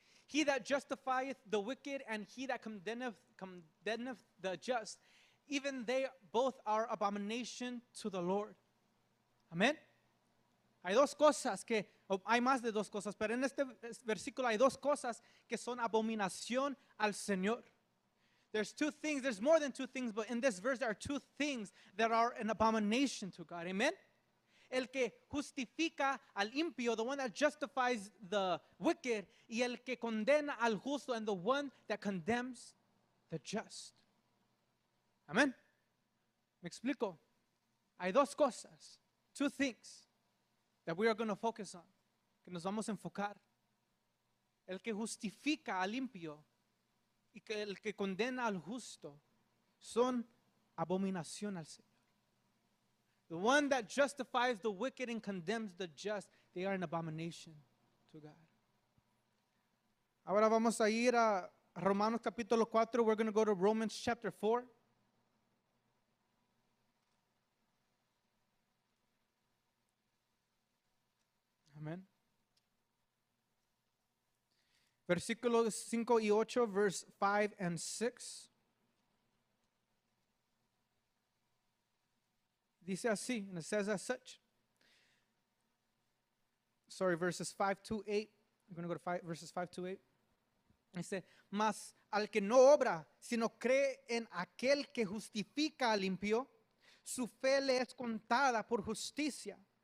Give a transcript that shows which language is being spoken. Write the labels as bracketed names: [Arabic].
[English] He that justifieth the wicked and he that condemneth the just, even they both are abomination to the Lord. [Spanish] Amén. Hay dos cosas hay más de dos cosas, pero en este versículo hay dos cosas que son abominación al Señor. [English] There's two things, there's more than two things, but in this verse there are two things that are an abomination to God. [Spanish] Amen. El que justifica al impío, [English] the one that justifies the wicked, [Spanish] y el que condena al justo, [English] and the one that condemns the just. [Spanish] Amén. Me explico. Hay dos cosas, [English] two things that we are going to focus on, [Spanish] que nos vamos a enfocar. El que justifica al impío y el que condena al justo son abominación al Señor. [English] The one that justifies the wicked and condemns the just, they are an abomination to God. [Spanish] Ahora vamos a ir a Romanos capítulo 4. [English] We're going to go to Romans chapter 4. Amen. [Spanish] Versículos 5 y 8, [English] verse 5 and 6. [Spanish] Dice así, [English] and it says as such. Sorry, verses 5 to 8. I'm going to go to verses 5 to 8. [Spanish] Dice, mas al que no obra, sino cree en aquel que justifica al impío, su fe le es contada por justicia.